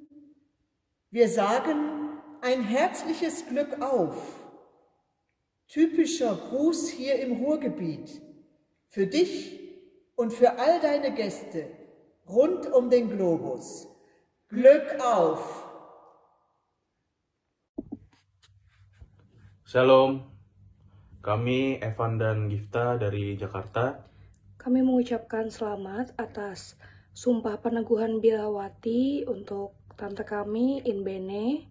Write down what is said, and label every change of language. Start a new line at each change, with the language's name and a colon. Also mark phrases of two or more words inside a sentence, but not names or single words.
German: Wir sagen ein herzliches Glück auf. Typischer Gruß hier im Ruhrgebiet. Für dich und für all deine Gäste rund um den Globus. Glück auf!
Indonesian: Shalom, kami Evan dan Gifta dari Jakarta. Kami mengucapkan selamat atas Sumpah Peneguhan Birawati untuk tante kami, Inbene.